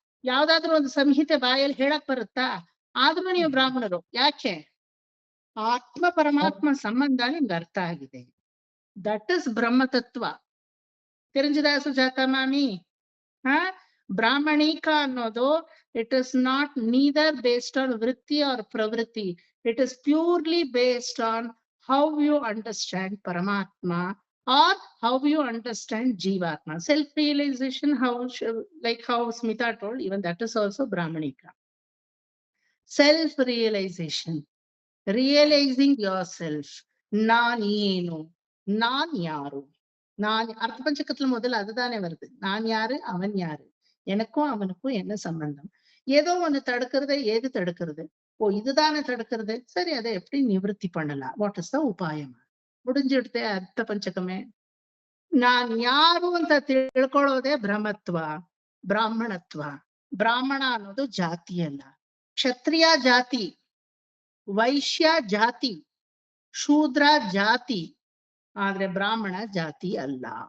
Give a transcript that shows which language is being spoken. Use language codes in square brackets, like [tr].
[kn] ಯಾವ್ದಾದ್ರು ಒಂದು ಸಂಹಿತೆ ಬಾಯಲ್ಲಿ ಹೇಳಕ್ ಬರುತ್ತಾ? ಆದ್ರೂ ನೀವು ಬ್ರಾಹ್ಮಣರು. ಯಾಕೆ? ಆತ್ಮ ಪರಮಾತ್ಮ ಸಂಬಂಧ ನಿಮ್ಗೆ ಅರ್ಥ ಆಗಿದೆ. [en] that is [kn] ಬ್ರಹ್ಮತತ್ವ. [en] ತಿರಂಜದಾಸ ಜಾತ ಮಾಮಿ, [kn] ಬ್ರಾಹ್ಮಣಿಕ ಅನ್ನೋದು [en] It is not neither based on ವೃತ್ತಿ or ಪ್ರವೃತ್ತಿ. It is purely based on how you understand Paramatma or how you understand Jivatma. Self-realization, like how Smita told, even that is also Brahmanika. Self-realization, realizing yourself. [kn] Naan yenu, naan yaru. [ta] அர்த்தபஞ்சகத்துல முதல்ல அதுதானே வருது. நான் யாரு, அவன் யாரு, எனக்கும் அவனுக்கும் என்ன சம்பந்தம், ஏதோ ஒண்ணு தடுக்கிறது, ஏது தடுக்கிறது, ஓ இதுதானே தடுக்கிறது, சரி அதை எப்படி நிவர்த்தி பண்ணலாம், [en] what is the [ta] உபாயம், முடிஞ்சுடுத்தே அர்த்த பஞ்சகமே. [kn] ನಾನ್ ಯಾರು ಅಂತ ತಿಳ್ಕೊಳ್ಳೋದೇ ಬ್ರಹ್ಮತ್ವ, ಬ್ರಾಹ್ಮಣತ್ವ. ಬ್ರಾಹ್ಮಣ ಅನ್ನೋದು ಜಾತಿ ಅಲ್ಲ. ಕ್ಷತ್ರಿಯ ಜಾತಿ, ವೈಶ್ಯ ಜಾತಿ, ಶೂದ್ರ ಜಾತಿ, ಆದ್ರೆ ಬ್ರಾಹ್ಮಣ ಜಾತಿ ಅಲ್ಲ.